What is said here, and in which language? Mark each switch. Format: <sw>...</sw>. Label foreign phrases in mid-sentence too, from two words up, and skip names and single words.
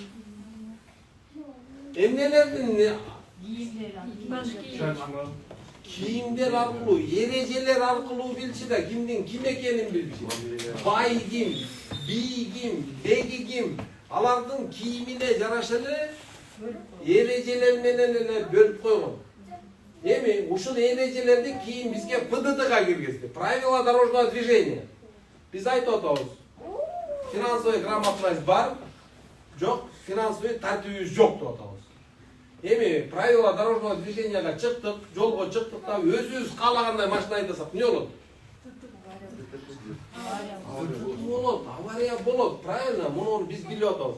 <ky>Эмнелердин кийимдер аркылуу, эрежелер аркылуу билчи да кимдин ким экенин билчи. Бай ким, бий ким, деги ким, алардын кийимине жараша эле Erежелер менен эле бөлүп койгон. Эми ушул эрежелерди кийин бизге ПДДга киргизди.</ky> <ru>Правила дорожного движения.</ru> <ky>Биз айтып атабыз.</ky> <ru>Финансовый грамотность</ru> <ky>бар, жок, финансовый тартибибиз жок деп атабыз. Эми</ky> <ru>правила дорожного движенияга</ru> <ky>чыктык, жолго чыктык да өзүбүз каалагандай машина айдасак эмне болот? Болот, авария болот, правильно, муну биз билип атабыз.</ky>